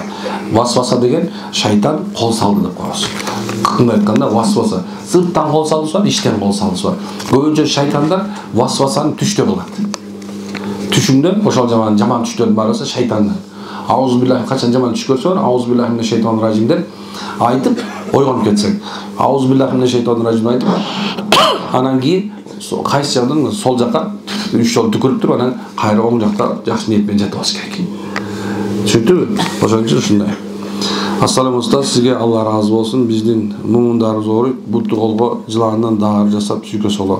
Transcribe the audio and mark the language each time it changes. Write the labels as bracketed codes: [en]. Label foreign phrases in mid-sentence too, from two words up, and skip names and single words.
[ky] Васваса деген шайтан кол салды деп коебуз. Кандай айтканда васваса сырттан кол салуусу бар, иштен кол салуусу бар. Көбүнчө шайтандар васвасаны түштө кылат. Түшүндө ошол жаман түштөрдүн баары шайтандан. Аузубиллахи качан жаман түш көрсө бар, [ar] أعوذ بالله من الشيطان الرجيم [ky] деп айтып ойгонуп кетсең. [ar] أعوذ بالله من الشيطان الرجيم [ky] айтып анан кийин кайсы жактан сол жакка 3 жолу түкүрүп туруп анан кайра оң жакта жакшы ниет менен жатып алыш керек. Түшүндүңбү? Ошон үчүн ушундай. Ассаламу устаз, сизге Алла разы болсун. Биздин мумундарыбыз ооруйт, бутту колго жыландан даар жасап сүйкөсө болот.